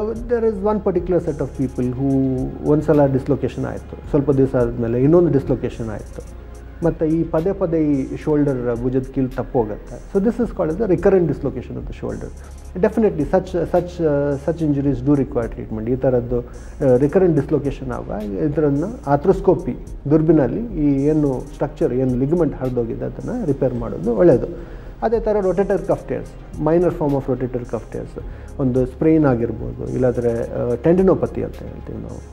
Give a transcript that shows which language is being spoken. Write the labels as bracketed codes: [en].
[en] there is one particular set of people who [kn] ಒಂದ್ಸಲ dislocation ಆಯಿತು, ಸ್ವಲ್ಪ ದಿವಸ ಆದಮೇಲೆ ಇನ್ನೊಂದು ಡಿಸ್ಲೊಕೇಶನ್ ಆಯಿತು, ಮತ್ತು ಈ ಪದೇ ಈ ಶೋಲ್ಡರ್ ಭುಜದ ಕೀಲು ತಪ್ಪೋಗುತ್ತೆ. [en] So this is called the recurrent dislocation of the shoulder. Definitely such injuries do require treatment. [kn] ಈ ಥರದ್ದು ರಿಕರೆಂಟ್ ಡಿಸ್ಲೊಕೇಶನ್ ಆಗುವ ಇದನ್ನು ಆರ್ಥ್ರೋಸ್ಕೋಪಿ ದುರ್ಬಿನಲ್ಲಿ ಈ ಏನು ಸ್ಟ್ರಕ್ಚರ್, ಏನು ಲಿಗಮೆಂಟ್ ಹರಿದೋಗಿದೆ ಅದನ್ನು ರಿಪೇರ್ ಮಾಡೋದು ಒಳ್ಳೆಯದು. ಅದೇ ಥರ rotator cough ಟೇರ್ಸ್, minor form of rotator cough ಟೇರ್ಸ್, ಒಂದು ಸ್ಪ್ರೈನ್ ಆಗಿರ್ಬೋದು, ಇಲ್ಲಾಂದರೆ ಟೆಂಡಿನೋಪತಿ ಅಂತ ಹೇಳ್ತೀವಿ ನಾವು.